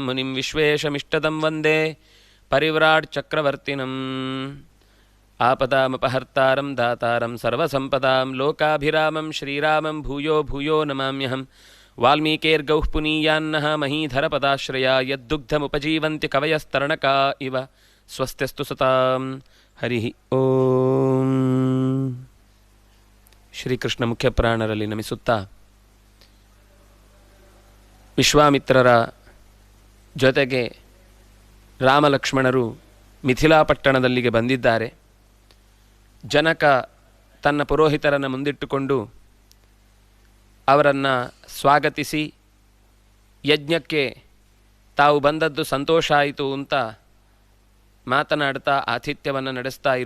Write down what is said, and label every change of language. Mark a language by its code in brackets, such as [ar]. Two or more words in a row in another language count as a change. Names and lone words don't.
[sa] मुनिं विश्वेशमिष्टदं वन्दे परिव्राट्चक्रवर्तिनम् आपदामपहर्तारं दातारं सर्वसम्पदां लोकाभिरामं श्रीरामं भूयो भूयो नमाम्यहं वाल्मीकेर्गौः पुनीयान्नः महीधरपदाश्रया यद्दुग्धमुपजीवन्ति कवयस्तरणका इव स्वस्त्यस्तु सतां हरि ಓಂ [kn] ಶ್ರೀಕೃಷ್ಣ ಮುಖ್ಯಪ್ರಾಣರಲ್ಲಿ ನಮಿಸುತ್ತಾ ವಿಶ್ವಾಮಿತ್ರರ ಜೊತೆಗೆ ರಾಮಲಕ್ಷ್ಮಣರು ಮಿಥಿಲಾಪಟ್ಟಣದಲ್ಲಿಗೆ ಬಂದಿದ್ದಾರೆ. ಜನಕ ತನ್ನ ಪುರೋಹಿತರನ್ನು ಮುಂದಿಟ್ಟುಕೊಂಡು ಅವರನ್ನು ಸ್ವಾಗತಿಸಿ ಯಜ್ಞಕ್ಕೆ ತಾವು ಬಂದದ್ದು ಸಂತೋಷ ಆಯಿತು ಅಂತ ಮಾತನಾಡ್ತಾ ಆತಿಥ್ಯವನ್ನು ನಡೆಸ್ತಾ ಇರುವ